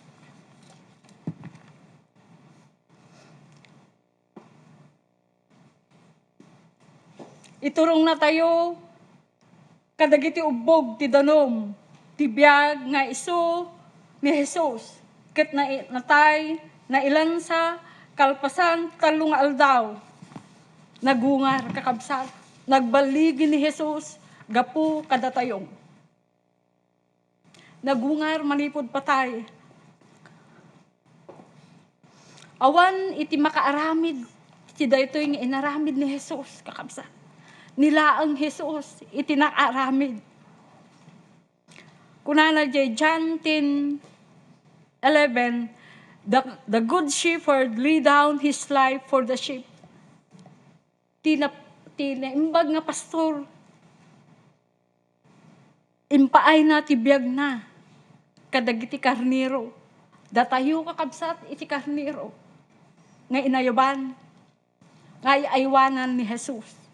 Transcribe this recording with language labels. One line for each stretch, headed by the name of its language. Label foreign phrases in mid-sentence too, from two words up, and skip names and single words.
Iloko: Iturong na tayo, kadagiti ubog, ti danom, tibiyag nga isu ni Jesus, ket natay, na ilan sa kalpasan, talong aldaw, nagungar kakabsat, nagbaligi ni Jesus, gapu kadatayong. Nagungar malipod patay. Awan iti makaaramid, iti daytoy nga inaramid ni Jesus, kakabsat. Nilaang Jesus, iti nakaaramid. Kunana jay
English: John 10:11, the good shepherd lay down his life for the sheep.
Iloko: Imbag nga pastor, impaay na tibiyag na, kadagiti karniro, datayo kakabsat iti karniro, nga inayaban, nga iaywanan ni Jesus.